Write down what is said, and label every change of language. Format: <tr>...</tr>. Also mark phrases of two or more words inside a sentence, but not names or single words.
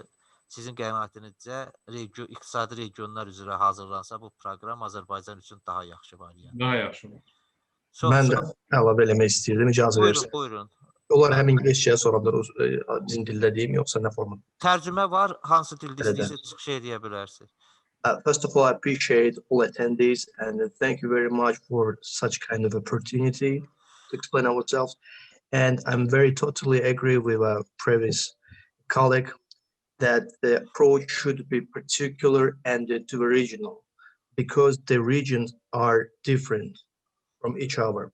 <az>Sizin qənaətinizcə iqtisadi regionlar üzrə hazırlansa bu proqram Azərbaycan üçün daha yaxşı variant. Daha yaxşı olar. Mən də əlavə eləmək istəyirdim, icazə verirsə. Buyurun. Onlar həm ingiliscəyə sonra bilər, bizim dildə deyim, yoxsa nə formada? Tərcümə var, hansı dildə istəyirsə çıxış edə bilərsiniz.</az> <en>First of all, I appreciate all attendees and thank you very much for such kind of opportunity to explain ourselves. And I'm very totally agree with our previous colleague that the approach should be particular and to the regional because the regions are different from each other.</en>